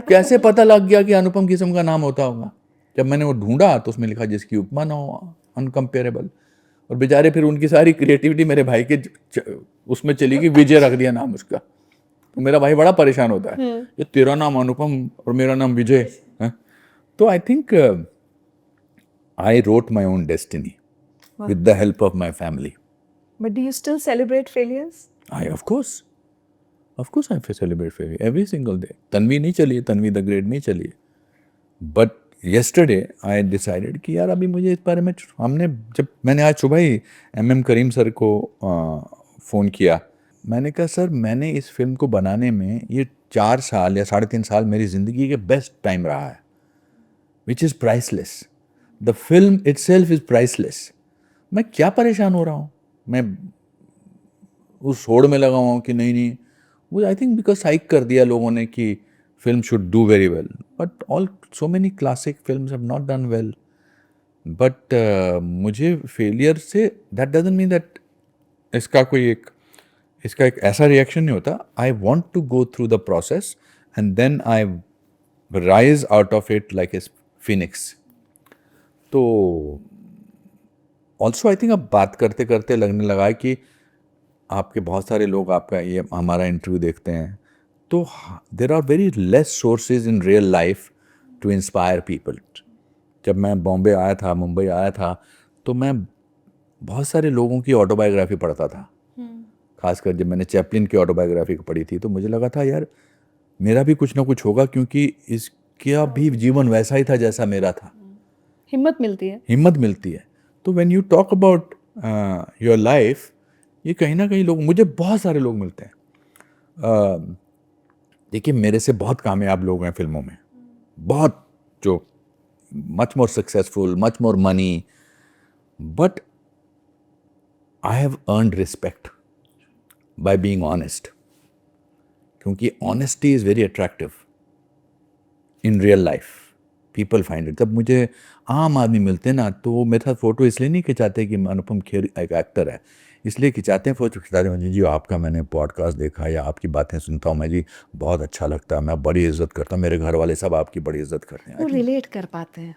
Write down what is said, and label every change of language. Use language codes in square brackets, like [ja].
[hi] कैसे पता लग गया कि अनुपम किस्म का नाम होता होगा? जब मैंने वो ढूंढा तो उसमें लिखा जिसकी उपमा ना हो, अनकम्पेरेबल। और बेचारे फिर उनकी सारी क्रिएटिविटी मेरे भाई के उसमें चली गई, विजय रख दिया नाम उसका। तो मेरा भाई बड़ा परेशान होता है, ये तेरा नाम अनुपम और मेरा नाम विजय है। [en] तो I think I wrote my own destiny with the help of my family. But do you still celebrate failures? Of course I celebrate failure every single day. [hi] Tanvi नहीं चली है, तन्वी द ग्रेट नहीं चली है। [en] But yesterday I decided [hi] कि यार अभी मुझे इस बारे में जब मैंने आज सुबह ही MM करीम सर को फ़ोन किया, मैंने कहा सर मैंने इस फिल्म को बनाने में ये 4 साल या 3.5 साल मेरी ज़िंदगी के बेस्ट टाइम रहा है, [en] which is priceless. The film itself is priceless. [hi] मैं क्या परेशान हो रहा हूँ? मैं उस होड़ में लगा हुआ हूँ कि नहीं वो आई थिंक बिकॉज साइक कर दिया लोगों ने कि [en] Film should do very well, but so many classic films have not done well. [hi] But मुझे फेलियर से [en] that doesn't mean that [hi] इसका एक ऐसा रिएक्शन नहीं होता। [en] I want to go through the process and then I rise out of it like a phoenix. [hi] तो also I think अब बात करते करते लगने लगा है कि आपके बहुत सारे लोग आपका ये हमारा इंटरव्यू देखते हैं, तो [en] There are very less sources in real life to inspire people. [hi] जब मैं बॉम्बे आया था, मुंबई आया था, तो मैं बहुत सारे लोगों की ऑटोबायोग्राफी पढ़ता था। खासकर जब मैंने चैपलिन की ऑटोबायोग्राफी पढ़ी थी तो मुझे लगा था यार मेरा भी कुछ ना कुछ होगा, क्योंकि इसका भी जीवन वैसा ही था जैसा मेरा था। हिम्मत मिलती है। तो [en] when you talk about your life, [hi] ये कहीं ना कहीं मुझे बहुत सारे लोग मिलते हैं। देखिए मेरे से बहुत कामयाब लोग हैं फिल्मों में, बहुत जो [en] much more successful, much more money, but I have earned respect by being honest. क्योंकि honesty is very attractive in real life. People find it. [hi] जब मुझे आम आदमी मिलते हैं ना, तो वो मेरे साथ फोटो इसलिए नहीं खिंचाते कि अनुपम खेर एक एक्टर है, इसलिए खिंचाते हैं, फोटो खिंचाते हैं जी आपका मैंने पॉडकास्ट देखा या आपकी बातें सुनता हूँ मैं जी, बहुत अच्छा लगता है, मैं बड़ी इज्जत करता हूँ, मेरे घर वाले सब आपकी बड़ी इज्जत करते हैं. वो रिलेट कर पाते हैं.